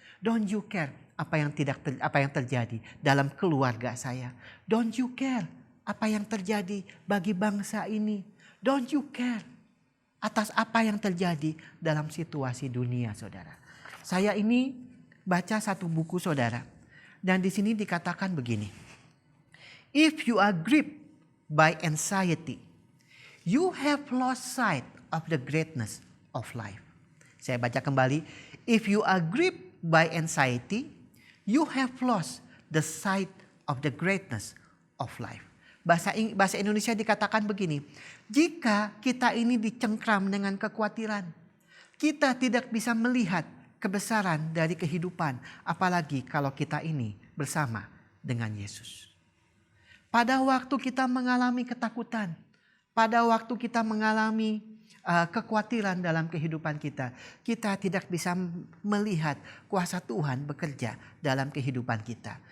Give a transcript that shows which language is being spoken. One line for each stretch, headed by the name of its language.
English: Don't you care
Indonesian: apa yang terjadi dalam keluarga saya?
English: Don't you care
Indonesian: apa yang terjadi bagi bangsa ini?
English: Don't you care
Indonesian: atas apa yang terjadi dalam situasi dunia, saudara? Saya ini baca satu buku, saudara. Dan di sini dikatakan begini.
English: If you are gripped by anxiety, you have lost sight of the greatness of life.
Indonesian: Saya baca kembali.
English: If you are gripped by anxiety, you have lost the sight of the greatness of life.
Indonesian: Bahasa Indonesia dikatakan begini, jika kita ini dicengkram dengan kekhawatiran, kita tidak bisa melihat kebesaran dari kehidupan, apalagi kalau kita ini bersama dengan Yesus. Pada waktu kita mengalami ketakutan, pada waktu kita mengalami kekhawatiran dalam kehidupan kita, kita tidak bisa melihat kuasa Tuhan bekerja dalam kehidupan kita.